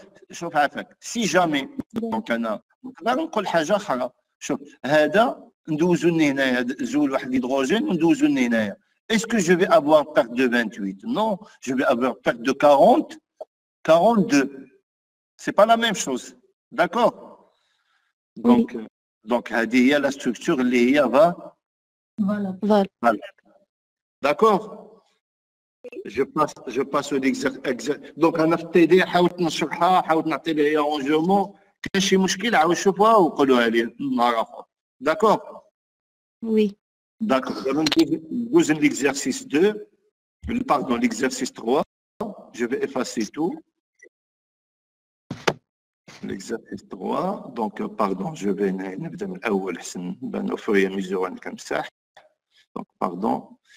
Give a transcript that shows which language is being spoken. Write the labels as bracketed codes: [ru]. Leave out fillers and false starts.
[ar] شوف عافاك سي جامي دونك انا نقدر نقول حاجه اخرى شوف هذا ندوزو لهنايا زول واحد الهيدروجين وندوزو لهنايا [fr] est-ce que je vais avoir perte de 28 non je vais avoir perte de 42 c'est pas la même chose d'accord donc [ar] هذه هي la structure اللي هي [fr] voilà d'accord je passe l'exercice. [ar] Donc, أنا في التيدي حاولت نشرحها حاولت نعطي لها رونجمون كاين شي مشكل عاود شوفوها وقولوها لي النهار آخر. [fr] D'accord? Oui. D'accord. [ar] ندوز [fr] l'exercice 2. Pardon, l'exercice 3. Je vais effacer tout. L'exercice 3. Donc, pardon, je vais [ar] نبدا من الأول حسن بان [fr] au fur et à mesure [ar] نمسح. [fr] Donc, pardon.